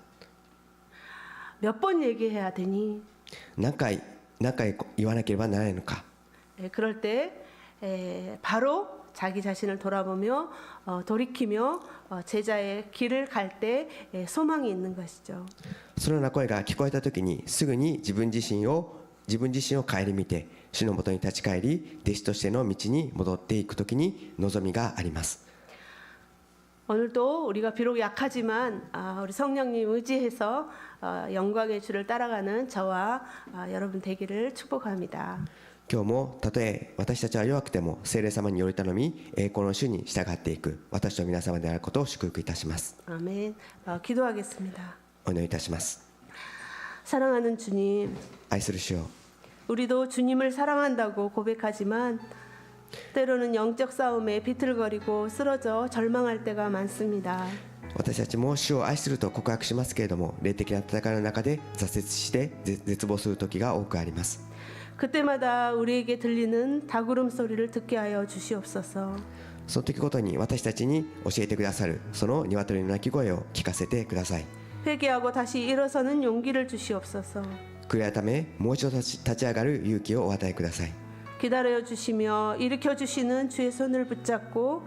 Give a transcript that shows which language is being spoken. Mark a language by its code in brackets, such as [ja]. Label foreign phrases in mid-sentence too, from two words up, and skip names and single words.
[ko] 몇 번 얘기해야 되니? [ja] 何回言わなければならないのか。 [ko] 그럴 때 바로 자기 자신을 돌아보며 돌이키며 제자의 길을 갈 때 소망이 있는 것이죠. [ja] そのような声が聞こえた時にすぐに自分自身を顧みて主のもとに立ち返り弟子としての道に戻っていく時に望みがあります。 [ko] 오늘도 우리가 비록 약하지만 우리 성령님 의지해서 영광의 주를 따라가는 저와 여러분 되기를 축복합니다. [ja] 今日もたとえ私たちは弱くても聖霊様により頼み栄光の主に従っていく私と皆様であることを祝福いたします。 [ko] 아멘. 기도하겠습니다. [ja] お祈りいたします。 [ko] 사랑하는 주님, [ja] 愛する主よ、 [ko] 우리도 주님을 사랑한다고 고백하지만 때로는 영적 싸움에 비틀거리고 쓰러져 절망할 때가 많습니다. [ja] 私たちも主を愛すると告白しますけれども霊的な戦いの中で挫折して絶望する時が多くあります。 [ko] 그때마다 우리에게 들리는 닭울음 소리를 듣게 하여 주시옵소서. [ja] その時ごとに私たちに教えてくださるその鶏の鳴き声を聞かせてください。 [ko] 회개하고 다시 일어서는 용기를 주시옵소서. [ja] 悔い改めもう一度立ち上がる勇気をお与えください。 [ko] 기다려 주시며 일으켜 주시는 주의 손을 붙잡고